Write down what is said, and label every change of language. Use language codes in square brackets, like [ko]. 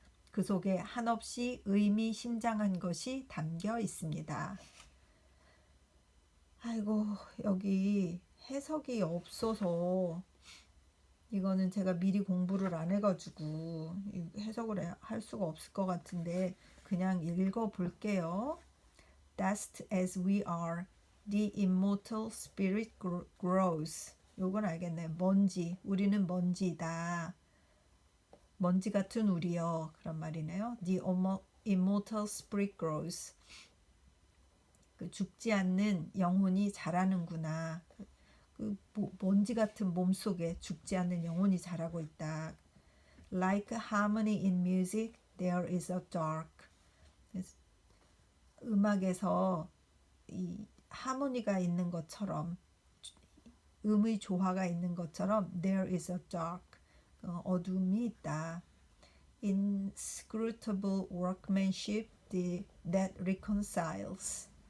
[ko] 그 속에 한없이 의미심장한 것이 담겨 있습니다. 아이고, 여기 해석이 없어서 이거는 제가 미리 공부를 안 해가지고 해석을 할 수가 없을 것 같은데 그냥 읽어 볼게요. [en] Dust as we are, the immortal spirit grows. [ko] 요건 알겠네. 먼지, 우리는 먼지다. 먼지 같은 우리여. 그런 말이네요. [en] The immortal spirit grows. [ko] 그 죽지 않는 영혼이 자라는구나. 그 먼지 같은 몸속에 죽지 않는 영혼이 자라고 있다. [en] Like harmony in music, there is a dark. [ko] 음악에서 이 하모니가 있는 것처럼 음의 조화가 있는 것처럼 [en] there is a dark. [ko] 어둠이 있다. [en] Inscrutable workmanship that reconciles.